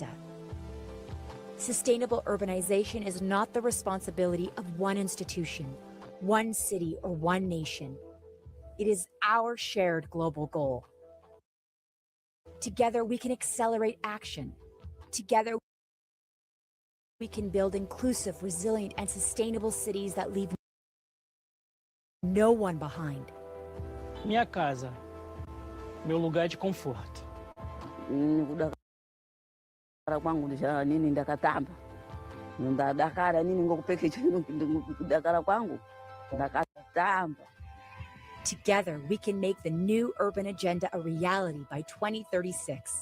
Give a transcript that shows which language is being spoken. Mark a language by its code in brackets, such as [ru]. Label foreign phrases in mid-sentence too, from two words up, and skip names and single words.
[en] Sustainable urbanization is not the responsibility of one institution, one city, or one nation. It is our shared global goal. Together, we can accelerate action. Together, we can build inclusive, resilient, and sustainable cities that leave no one behind. [pt] Minha casa, meu lugar de conforto. [sn] Kudakara kwangu ndisha nini ndakatamba. Ndadakara nini ngokupekecha kudakara kwangu ndakatamba. [en] Together, we can make the new urban agenda a reality by 2036.